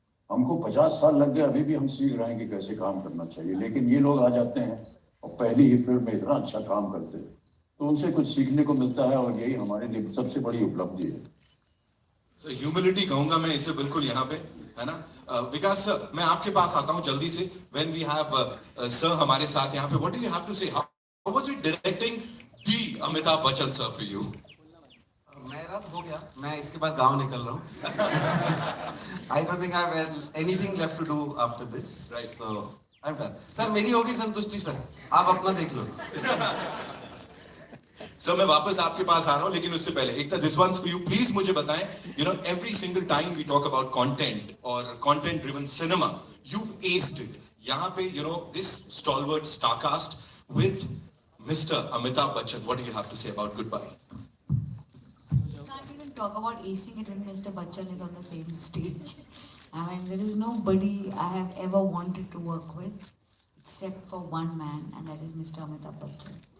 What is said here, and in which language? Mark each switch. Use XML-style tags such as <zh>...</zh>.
<hi>हमको 50 साल लग गए, अभी भी हम सीख रहे हैं कि कैसे काम करना चाहिए. लेकिन ये लोग आ जाते हैं और पहली ही फिल्म में इतना अच्छा काम करते हैं, तो उनसे कुछ सीखने को मिलता है, और यही हमारे लिए सबसे बड़ी उपलब्धि है. सर ह्यूमिलिटी कहूंगा मैं इसे बिल्कुल यहाँ पे. है ना? विकास सर, मैं आपके पास आता हूं जल्दी से.</hi> <en>When we have sir</en> <hi>हमारे साथ यहाँ पे,</hi> <en>what do you have to say? How was it directing the Amitabh Bachchan sir for you?</en> <hi>मेरा तो हो गया. मैं इसके बाद गांव निकल रहा हूँ.</hi> <en>I don't think I have anything left to do after this. Right. So I'm done.</en> <hi>Sir मेरी होगी संतुष्टि सर. आप अपना देख लो. सर मैं वापस आपके पास आ रहा हूं, लेकिन उससे पहले</hi> <en>Ekta, this once for you. Please</en> <hi>मुझे बताएं,</hi> <en>You know every single time we talk about content और content driven cinema, you've aced it.</en> <hi>यहाँ पे</hi> <en>you know this stalwart star cast with Mr. Amitabh Bachchan. What do you have to say about Goodbye? You can't even talk about acing it when Mr. Bachchan is on the same stage. I mean, there is nobody I have ever wanted to work with except for one man, and that is Mr. Amitabh Bachchan.</en>